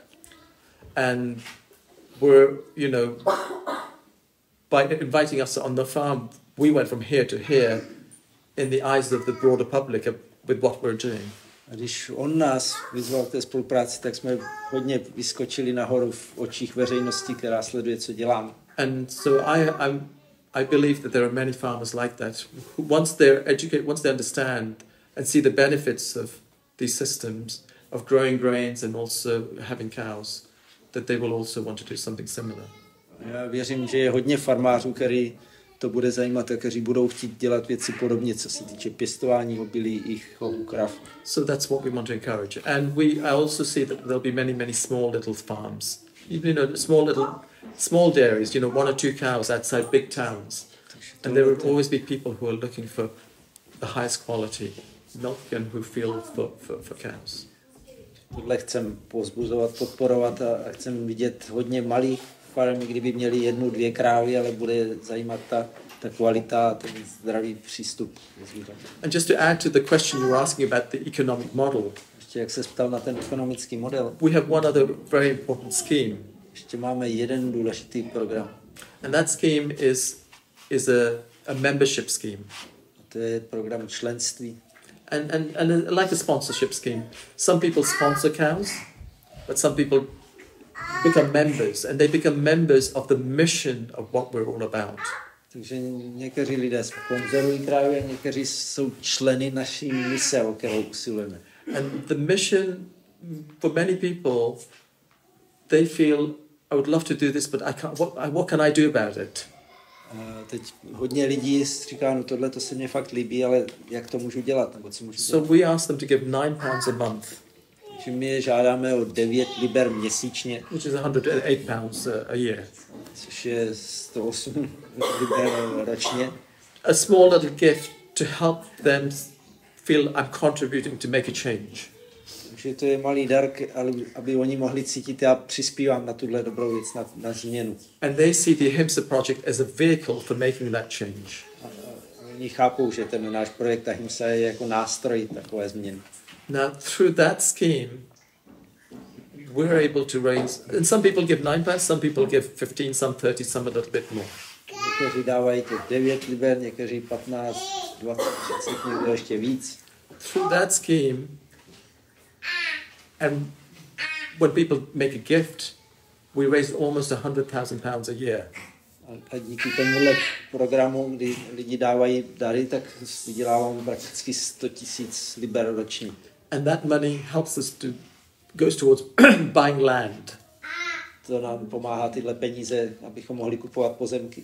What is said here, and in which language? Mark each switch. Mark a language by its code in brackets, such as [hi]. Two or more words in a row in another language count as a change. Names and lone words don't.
[en] And we're, by inviting us on the farm, we went from here to here in the eyes of the broader public with what we're doing. [cs] A když on nás vyzval k té spolupráci, tak jsme hodně vyskočili nahoru v očích veřejnosti, která sleduje, co děláme. [en] And so I believe that there are many farmers like that. Once they're educated, once they understand and see the benefits of these systems of growing grains and also having cows, that they will also want to do something similar. [cs] Já věřím, že je hodně farmářů, který to bude zajímat a kteří budou chtít dělat věci podobně, co se týče pěstování obilí i chovu krav. [en] So that's what we want to encourage. And I also see that there'll be many, many small little farms. Small dairies, 1 or 2 cows outside big towns. And there will always be people who are looking for the highest quality milk and who feel for cows. [cs] Tohle chcem povzbuzovat, podporovat a chcem vidět hodně malých farem, kdyby měli 1, 2 krávy, ale bude zajímat ta kvalita, ten zdravý přístup. [en] And just to add to the question you were asking about the economic model, [cs] Ještě jak se ptal na ten ekonomický model, [en] we have one other very important scheme. [cs] ještě máme jeden důležitý program. [en] And that scheme is a membership scheme. [cs] A to je program členství. [en] And like a sponsorship scheme. Some people sponsor cows, but some people become members, and they become members of the mission of what we're all about. [cs] Takže někteří lidé sponzorují krávy a někteří jsou členy naší mise, o kterou usilujeme. [en] And the mission, for many people, they feel, I would love to do this, but I can't. What can I do about it? [cs] Teď hodně lidí říká, no tohle to se mně fakt líbí, ale jak to můžu dělat, nebo co můžu dělat? [en] So we ask them to give £9 a month, [cs] Takže my je žádáme o 9 liber měsíčně, [en] which is £108 a year. [cs] což je 108 liber ročně. [en] A small little gift to help them feel I'm contributing to make a change. [cs] Takže to je malý dar, aby oni mohli cítit, já přispívám na tuhle dobrou věc, na změnu. [en] And they see the Ahinsa project as a vehicle for making that change. [cs] A oni chápou, že ten náš projekt Ahinsa je jako nástroj takové změny. [en] Now, through that scheme, we're able to raise, and some people give £9, some people give 15, some 30, some a little bit more. [cs] Někteří dávají to 9 liber, někteří 15, 20, 30, někdo ještě víc. [en] Through that scheme, and when people make a gift, we raise almost £100,000 a year. [cs] A díky tomuhle programu, kdy lidi dávají dary, tak vyděláváme prakticky 100 000 liber ročně. [en] And that money helps us goes towards buying land, [cs] To nám pomáhá tyhle peníze, abychom mohli kupovat pozemky.